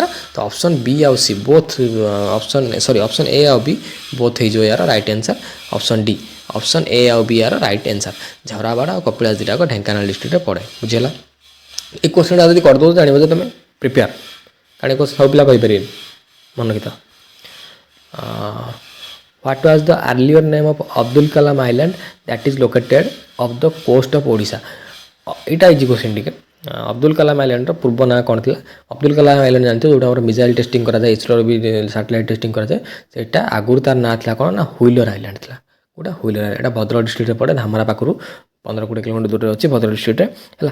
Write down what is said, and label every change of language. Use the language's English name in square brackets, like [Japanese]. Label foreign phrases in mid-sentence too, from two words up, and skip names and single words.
[English] ତ option B ଆଉ C both option A ଆଉ B both [Odia] ହେଇଯିବ ୟାର [English] right answer. option A ଆଉ ବି ୟାର right answer. [Odia] ଝରାବାଡ଼ ଆଉ କପିଳାସ ଦୁଇଟାକ ଢେଙ୍କାନାଳ ଡିଷ୍ଟ୍ରିକ୍ଟରେ ପଡ଼େ, ବୁଝିହେଲା। এই କୋଶ୍ଚିନ୍ଟା ଯଦି କରିଦେଉଛ ଜାଣିବ ଯେ ତୁମେ ପ୍ରିପେୟାର, କାରଣ ସବୁ ପିଲା କହିପାରିବେନି, ମନେ ରଖିଥାଅ। [English] What was the earlier name of Abdul Kalam Island that is located off the coast of Odisha? [Odia] ଏଇଟା [English] easy question [Odia] ଟିକେ। ଅବଦୁଲ କାଲାମ ଆଇଲାଣ୍ଡର ପୂର୍ବ ନାଁ କ'ଣ ଥିଲା? ଅବଦୁଲ କାଲାମ ଆଇଲାଣ୍ଡ ଜାଣିଥିବ, ଯେଉଁଟା ଆମର [English] missile testing [Odia] କରାଯାଏ, ଇସ୍ରୋର ବି [English] satellite testing [Odia] କରାଯାଏ। ସେଇଟା ଆଗରୁ ତାର ନାଁ ଥିଲା କ'ଣ ନା ହୁଇଲର ଆଇଲାଣ୍ଡ ଥିଲା। ଗୋଟେ ହୁଇଲର, ଏଇଟା ଭଦ୍ରକ ଡିଷ୍ଟ୍ରିକ୍ଟରେ ପଡ଼େ, ଧାମରା ପାଖରୁ 15-20 କିଲୋମିଟର ଦୂରରେ ଅଛି ଭଦ୍ରକ ଡିଷ୍ଟ୍ରିକ୍ଟରେ ହେଲା।